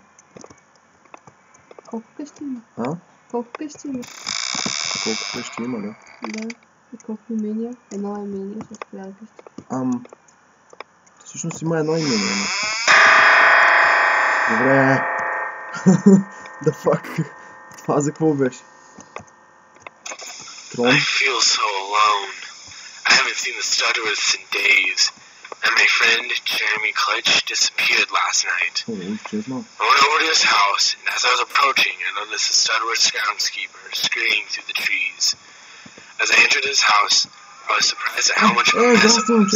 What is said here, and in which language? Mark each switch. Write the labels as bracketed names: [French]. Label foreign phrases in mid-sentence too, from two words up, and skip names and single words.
[Bulgarian] Колко къщи има? Колко къщи има, да? Да. И колко имения? Едно имение с коя къща? Всъщност има едно имение. Добре. [English] The fuck. [Bulgarian] Това за какво беше? Трон? [English] I feel so alone. I haven't seen the Studworths in days. And my friend, Jeremy Clutch, disappeared last night. I went over to his house, and as I was approaching, I noticed the Studworths groundskeeper screaming through the trees. As I entered his house, I was surprised at how much of a mess it was.